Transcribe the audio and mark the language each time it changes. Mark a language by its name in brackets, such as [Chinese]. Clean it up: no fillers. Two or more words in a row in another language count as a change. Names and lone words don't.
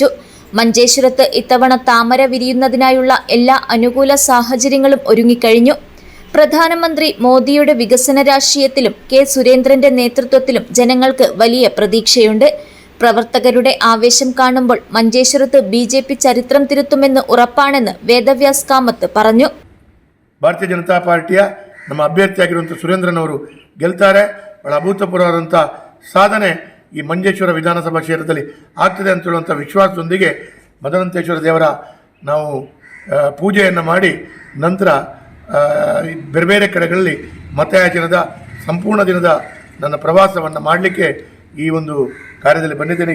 [Malayalam] മഞ്ചേശ്വരത്ത് ഇത്തവണ താമര വിരിയുന്നതിനായുള്ള എല്ലാ അനുകൂല സാഹചര്യങ്ങളും ഒരുങ്ങിക്കഴിഞ്ഞു. പ്രധാനമന്ത്രി മോദിയുടെ വികസന രാഷ്ട്രീയത്തിലും K. സുരേന്ദ്രന്റെ നേതൃത്വത്തിലും ജനങ്ങൾക്ക് വലിയ പ്രതീക്ഷയുണ്ട്. പ്രവർത്തകരുടെ ആവേശം കാണുമ്പോൾ മഞ്ചേശ്വരത്ത് BJP ചരിത്രം തിരുത്തുമെന്ന് ഉറപ്പാണെന്ന് വേദവ്യാസ് ಕಾಮತ್ പറഞ്ഞു. [Kannada] ಭಾರತೀಯ ಜನತಾ ಪಾರ್ಟಿಯ ನಮ್ಮ ಅಭ್ಯರ್ಥಿಯಾಗಿರುವಂಥ ಸುರೇಂದ್ರನ್ ಅವರು ಗೆಲ್ತಾರೆ. ಬಹಳ ಅಭೂತಪೂರ್ವವಾದಂಥ ಸಾಧನೆ ಈ ಮಂಜೇಶ್ವರ ವಿಧಾನಸಭಾ ಕ್ಷೇತ್ರದಲ್ಲಿ ಆಗ್ತದೆ ಅಂತ ಹೇಳುವಂಥ ವಿಶ್ವಾಸದೊಂದಿಗೆ ಮದನಂತೇಶ್ವರ ದೇವರ ನಾವು ಪೂಜೆಯನ್ನು ಮಾಡಿ ನಂತರ ಬೇರೆ ಬೇರೆ ಕಡೆಗಳಲ್ಲಿ ಮತಯಾಚನದ ಸಂಪೂರ್ಣ ದಿನದ ನನ್ನ ಪ್ರವಾಸವನ್ನು ಮಾಡಲಿಕ್ಕೆ ಈ ಒಂದು ಕಾರ್ಯದಲ್ಲಿ ಬಂದಿದ್ದೇನೆ.